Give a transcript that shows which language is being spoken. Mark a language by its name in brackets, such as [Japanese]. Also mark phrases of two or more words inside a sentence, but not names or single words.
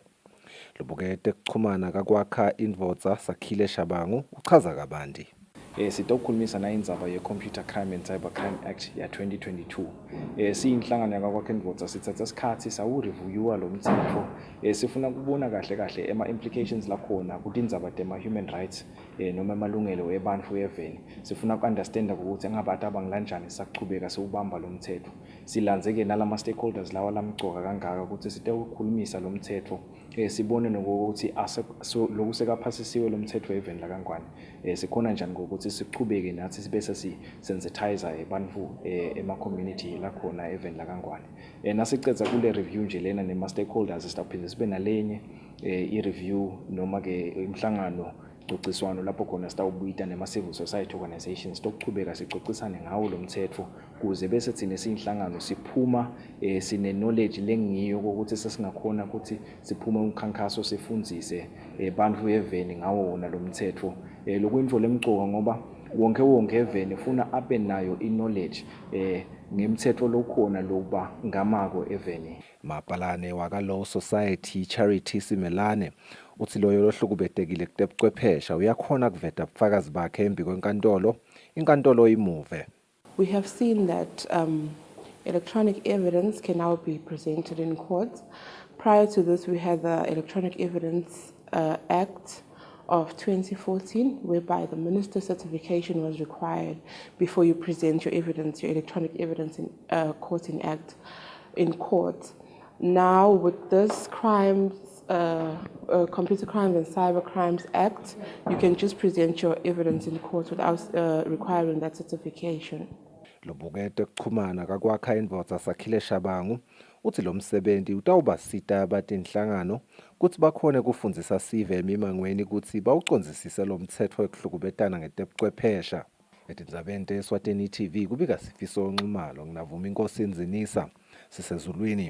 [Swati] Lobuke tekuchumana kakwakha indvodza Sakhile Shabangu uchaza kabanti. Sitokukhulumisa na indzaba ye-Computer Crime and Cyber Crime Act ya 2022. Siyinhlangano yakakwakha indvodza sithatha isikhathi sawu-reviewa lo mtsetfo. Sifuna kubona kahle ema-implications lakhona kutindzaba tema- [English] human rights [Swati] noma emalungelo ebantfu eveni. Sifuna ku-understanda ukuthi ngabe abangilanjani saqhubeka siwubamba lo mtsetfo. Silandzeke nalama-stakeholders lawa lamcoka kangaka ukuthi sitewukhulumisa lo mtsetfo. Sibone nokuthi lokusekaphasisiwe lo mtsetfo eveni lakangwane. Sikhona njani ngokuthi siqhubeke nathi bese si-sensitizer ebantfu ema-community lakhona eveni lakangwane. Nasicedza kule review nje lena nema-stakeholders sitawuphinde sibe nalenye i-review noma-ke imhlangano cociswano lapho khona sitawubuyita nema-civil society organizations tokuchubeka sicocisane ngawo lo mtsetfo kuze bese thina siyinhlangano siphuma sine-knowledge lengiyo ukuthi sesingakhona ukuthi siphume umkhankaso sifundzise bantfu eveni ngawo wona lo mtsetfo. Lokuyintfo lemcoka ngoba wonke eveni ufuna abe nayo i-knowledge ngemtsetfo lokhona lokuba ngamako eveni. Mapalane waka Law Society Charity Simelane uthi loyo lohlukubetekile kutebuchwepheshe uyakhona kuveta ubufakazi bakhe embi kwenkantolo inkantolo imuve. [English] We have seen that electronic evidence can now be presented in court. Prior to this, we had the Electronic Evidence Act of 2014, whereby the minister's certification was required before you present your evidence, your electronic evidence in court. Now, with this Computer Crimes and Cyber Crimes Act, you can just present your evidence in court without requiring that certification. [Swati] Lobukete kuchumana kakwakha indvodza Sakhile Shabangu uthi lo msebenzi utawubasita abatinhlangano ukuthi bakhone kufundzisa sive emimangweni ukuthi bawucondzisise lo mtsetfo wekuhlukubetana ngetebuchwepheshe. Etindzabeni Eswatini TV kubika Sifiso Nxumalo nginavuma inkosi Nzinisa sisezulwini.